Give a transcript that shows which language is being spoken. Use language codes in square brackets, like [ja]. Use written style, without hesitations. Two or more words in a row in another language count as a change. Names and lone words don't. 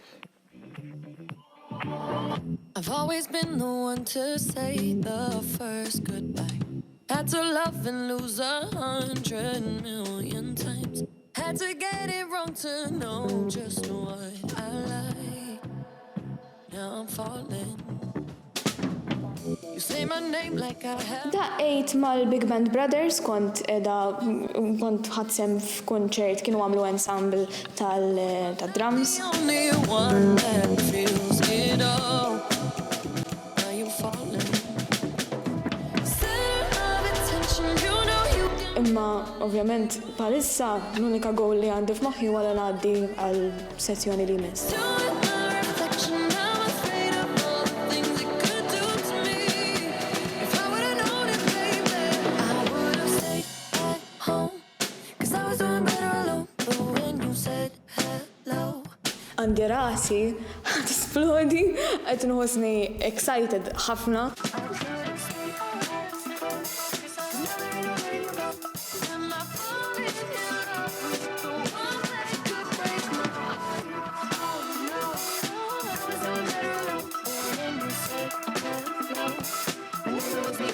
[en] I've always been the one to say the first goodbye. Had to love and lose 100 million times. Had had to get it wrong to know just what I like. Now I'm falling. You say my name like I have. [mt] Daqqejt mal-Big Band Brothers kont ħadsem f'kunċert kienu għamlu ensemble tal-drums. [en] The only one that feels it all. Now you falling. Center of attention, you know you can. [mt] Imma, ovvjament, palissa l-unika goal li għandi f'moħħi wara ngħaddi għal sezzjoni li jmiss. [en] Doing my reflection, I'm afraid of all the things it could do to me. If I would've known it, baby, I would've stayed at home. 'Cause I was doing better alone. But when you said hello, [mt] Għandi rasi, tisplodi, qed nħossni excited ħafna. [en] am I falling in love with the one that could break my heart? Oh no, I was doing better alone. But when you said hello, I knew it was me.